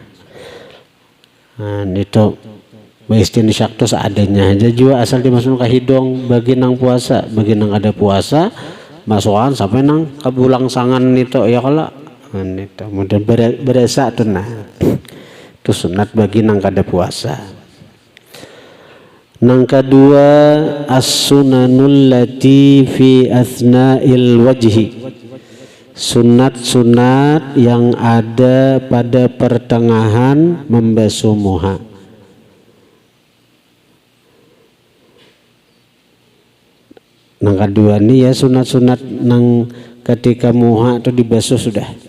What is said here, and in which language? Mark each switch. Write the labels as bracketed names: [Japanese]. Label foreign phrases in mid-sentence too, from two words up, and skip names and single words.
[Banjar] Nah, itu istinsyak itu seadanya aja juga asal dimasukkan ke hidung bagi nang puasa, bagi nang ada puasa masukkan sampai nang kebulang sangan itu ya kalau itu kemudian berasa tuh. Nah itu sunat bagi nang kada puasa. Nang kedua [Arabic] السنن التي في أثناء الوجه, [Banjar] sunat-sunat yang ada pada pertengahan membasuh muha. Nang kedua ini ya sunat-sunat nang ketika muha itu dibasuh sudah.